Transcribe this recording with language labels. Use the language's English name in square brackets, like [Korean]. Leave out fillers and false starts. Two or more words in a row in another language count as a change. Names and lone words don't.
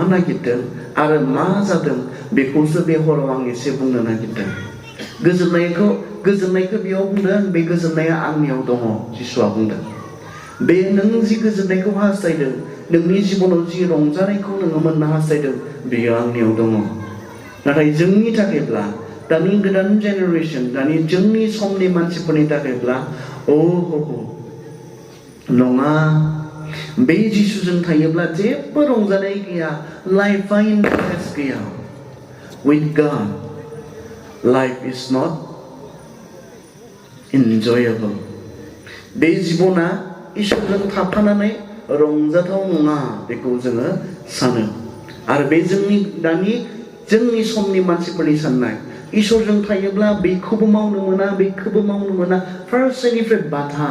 [Bodo] नागिरदों आरो मा जादों बेखौसो बे हराव आं एसे बुंनो नागिरदों गोजोननायखौ बेयाव बुंदों बे गोजोननाया आंनियाव दङ जिसुआ बुंदों बे नों जि गोजोननायखौ हास्थायदों नोंनि जिबनाव जि रंजानायखौ नोङो मोननो हास्थायदों बेयो आंनियाव दङ नाथाय जोंनि थाखायब्ला दानि गोदान जेनेरेसन दानि जोंनि समनि मानसिफोरनि थाखायब्ला नङा बे जिसुजों थायोब्ला जेबो रंजानाय गैया लाइफआ इन्टारेस्ट गैया [English] with God life is not [Bodo] enjoyable बे जिबना इसोरजों थाफानानै रंजाथाव नङा बेखौ जोङो सानो आरो बे जोंनि समनि मानसिफोरनि साननाय इसोरजों थायोब्ला बेखौबो मावनो मोना फारसेनिफ्राय बाधा